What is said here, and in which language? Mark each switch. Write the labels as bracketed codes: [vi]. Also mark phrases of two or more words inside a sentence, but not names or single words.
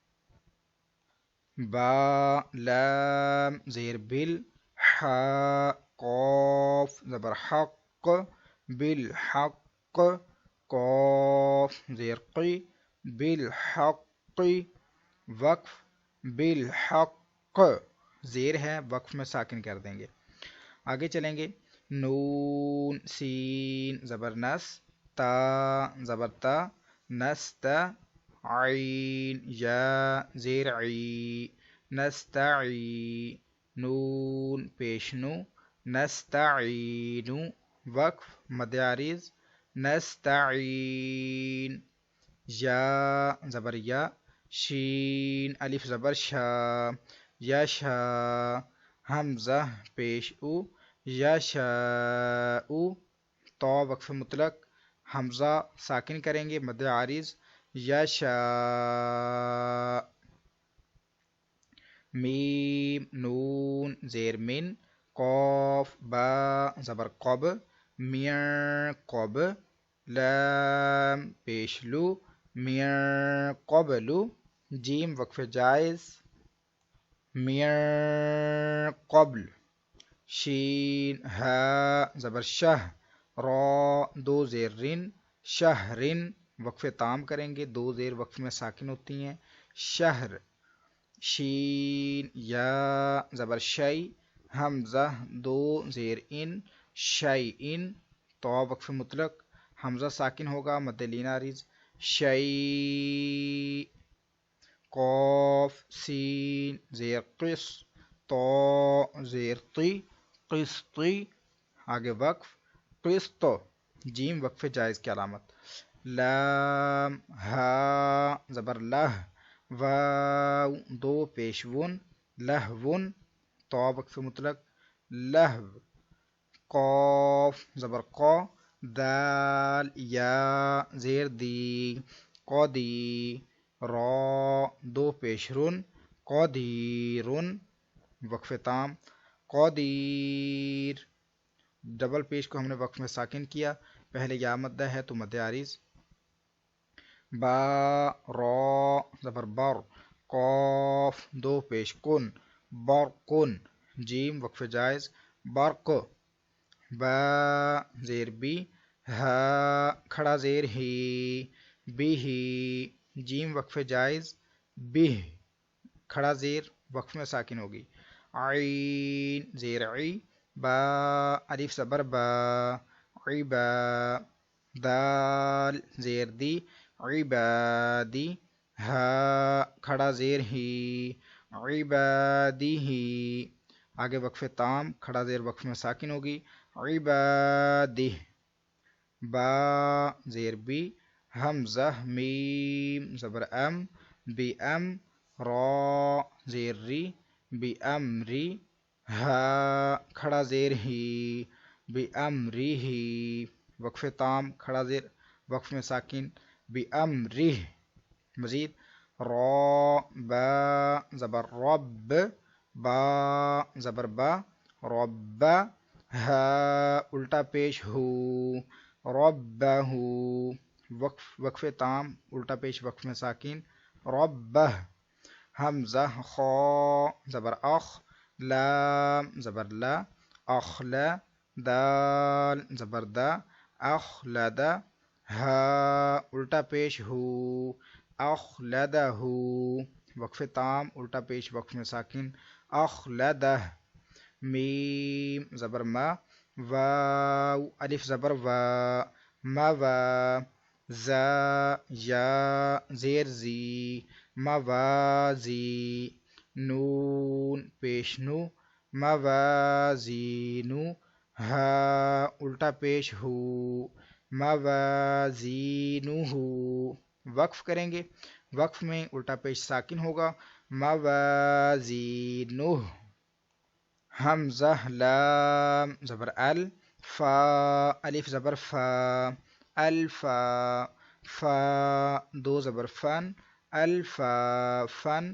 [ur] با لام زیر بل، حا قاف زبر حق، بالحق، قاف زیر قی، بالحق، وقف بالحق، زیر ہے وقف میں ساکن کر دیں گے۔ آگے چلیں گے، نون سین زبر نس، تا زبر تا، نستا، عین یا زیر عی نستعی، نون پیش نو، نستعینو، وقف مد عارض، نستعین، یا زبر یا، شین الف زبر شا، یشا، حمزہ پیش او، یشاء، تو وقف مطلق، حمزہ ساکن کریں گے مد عارض، یشاء، میم نون زیر من، قاف با زبر قب، میاں قب، لام پیش لو، میاں قبلو، جیم وقف جائز، میاں قبل، شین ہا زبر شہ، را دو زیر رن، شہرن، وقف تام کریں گے، دو زیر وقف میں ساکن ہوتی ہیں، شہر، شین یا زبر شی، حمزہ دو زیر ان، شی ان، تو وقف مطلق، حمزہ ساکن ہوگا مد لین عارض، شی، قاف سین زیر قص، تو زیر طی، قسطی، آگے وقف قسط، جیم وقف جائز کی علامت. لام ہا زبر لہ واو دو پیش ون لہون تو وقف مطلق لہو. قاف زبر قا دال یا زیر دی قدی را دو پیش رن قدیرن وقف تام. قدیر ڈبل پیش کو ہم نے وقف میں ساکن کیا. پہلے یا مدہ ہے تو مد عارض. با را زبر بر قاف دو پیش کن برقن جیم وقف جائز برق. با زیر بی ہا کھڑا زیر ہی بی ہی جیم وقف جائز بہ کھڑا زیر وقف میں ساکن ہوگی. عین زیر عی با الف زبر با عبا دال زیر دی عبادی ہا کھڑا زیر ہی عبادی ہی. آگے وقف تام کھڑا زیر وقف میں ساکن ہوگی عبادی. با زیر بی حمزہ میم زبر ام بی ام را زیر ری بی امری ہا کھڑا زیر ہی بی امری ہی. وقف تام کھڑا زیر وقف میں ساکن بی امری. مزید را با زبر رب با زبر با رب ہا الٹا پیش ہو ربہ وقف تام الٹا پیش وقف میں ساکن ربہ. حمزہ خا زبر اخ لام زبر لا اخلا دال زبر دا اخلدا ہا الٹا پیش ہو اخلدہ وقف تام الٹا پیش وقف میں ساکن اخلدہ. میم زبر ما واو الف زبر وا موا زا یا زیر زی موازی نون پیش نو موازینو ہا الٹا پیش ہو موازینو. وقف کریں گے وقف میں الٹا پیش ساکن ہوگا موازینو. حمزہ لام زبر ال فا الف زبر فا الفا فا دو زبر فن الفا فن.